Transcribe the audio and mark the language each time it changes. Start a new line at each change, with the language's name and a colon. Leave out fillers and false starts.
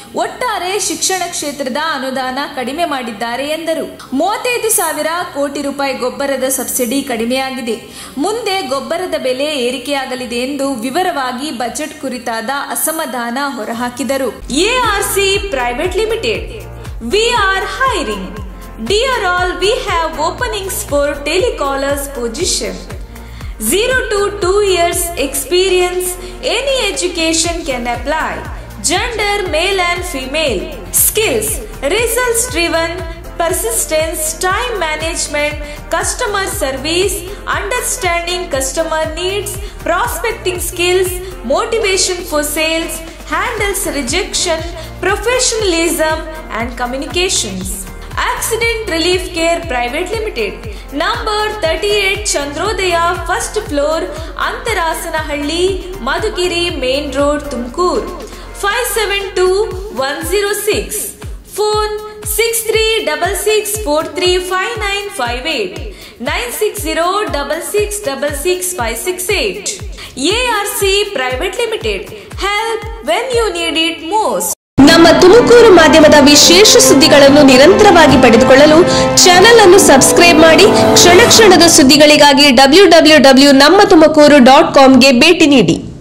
Kannada: ಒಟ್ಟಾರೆ ಶಿಕ್ಷಣ ಕ್ಷೇತ್ರದ ಅನುದಾನ ಕಡಿಮೆ ಮಾಡಿದ್ದಾರೆ ಎಂದರು. 35,000 ಕೋಟಿ ರೂಪಾಯಿ ಗೊಬ್ಬರದ ಸಬ್ಸಿಡಿ ಕಡಿಮೆಯಾಗಿದೆ. ಮುಂದೆ ಗೊಬ್ಬರದ ಬೆಲೆ ಏರಿಕೆಯಾಗಲಿದೆ ಎಂದು ವಿವರವಾಗಿ ಬಜೆಟ್ ಕುರಿತಾದ ಅಸಮಾಧಾನ ಹೊರಹಾಕಿದರು.
English: ARC private limited, we are hiring. Dear all, we have openings for telecallers position. 0 to 2 years experience, any education can apply. Gender male and female. Skills results driven, persistence, time management, customer service, understanding customer needs, prospecting skills, motivation for sales, handles rejection, professionalism and communications. Accident Relief Care Private Limited, number 38 Chandrodaya, first floor, Antarasanahಳ್ಳಿ, Madhugiri Main Road, Tumkur, 572106. Phone 6366435958, 9606666568. ARC Private Limited, help when you need it most.
Kannada: ನಮ್ಮ ತುಮಕೂರು ಮಾಧ್ಯಮದ ವಿಶೇಷ ಸುದ್ದಿಗಳನ್ನು ನಿರಂತರವಾಗಿ ಪಡೆದುಕೊಳ್ಳಲು channel ಅನ್ನು subscribe ಮಾಡಿ. ಕ್ಷಣ ಕ್ಷಣದ ಸುದ್ದಿಗಳಿಗಾಗಿ www.nammathumakuru.com ಗೆ ಭೇಟಿ ನೀಡಿ.